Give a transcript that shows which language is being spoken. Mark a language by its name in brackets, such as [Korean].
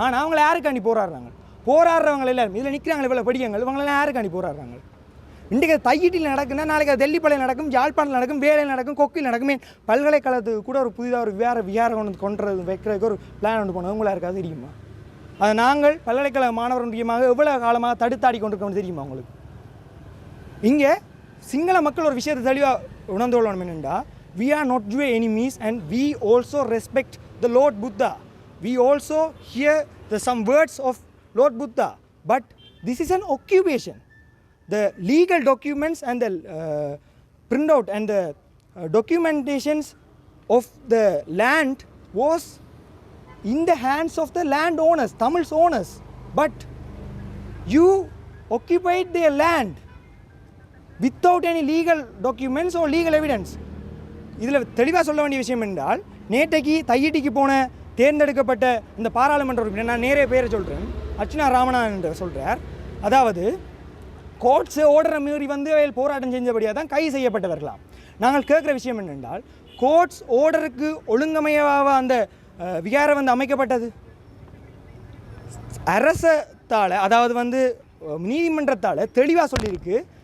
[Tamil] ஆனால் அவங்கள யாருக்காண்டி போராடுறவங்க எல்லாரும் இதில் நிற்கிறாங்களே இவ்வளோ படிக்கங்கள் இவங்களெல்லாம் யாருக்காண்டி போராடுறாங்க? இன்றைக்கு தையீட்டில் நடக்குன்னா நாளைக்கு அது தெல்லிப்பளையில் நடக்கும், யாழ்ப்பாணத்தில் நடக்கும், வேலையில் நடக்கும், கொக்கில் நடக்குமே. பல்கலைக்கழகத்துக்கு கூட ஒரு புதிதாக ஒரு விகாரம் கொண்டு வைக்கிறதுக்கு ஒரு பிளான் ஒன்று போனோம். உங்களாக இருக்காது தெரியுமா? அதை நாங்கள் பல்கலைக்கழக மாணவர் முக்கியமாக எவ்வளோ காலமாக தடுத்தாடி கொண்டிருக்கோம்னு தெரியுமா உங்களுக்கு? இங்கே சிங்கள மக்கள் ஒரு விஷயத்தை தெளிவாக உணர்ந்து கொள்ளணும் என்னென்னா, [English] we are not your enemies and we also respect the Lord Buddha. We also hear some words of Lord Buddha, but this is an occupation. The legal documents and the printout and the documentations of the land was in the hands of the landowners, Tamil's owners, but you occupied their land without any legal documents or legal evidence. [Tamil] இதில் தெளிவாக சொல்ல வேண்டிய விஷயம் என்றால், நேற்றைக்கு தையீட்டிக்கு போன தேர்ந்தெடுக்கப்பட்ட இந்த பாராளுமன்ற உறுப்பினர், நான் நேரே பேரை சொல்கிறேன், அர்ச்சனா ராமநாதன் என்று சொல்கிறார். அதாவது கோர்ட்ஸு ஓர்டரை மீறி வந்து போராட்டம் செஞ்சபடியாக தான் கைது செய்யப்பட்டவர்களாம். நாங்கள் கேட்குற விஷயம் என்னென்றால், கோர்ட்ஸ் ஓர்டருக்கு ஒழுங்கமையாக அந்த விகாரம் வந்து அமைக்கப்பட்டது அரசத்தால், அதாவது வந்து நீதிமன்றத்தால் தெளிவாக சொல்லியிருக்கு.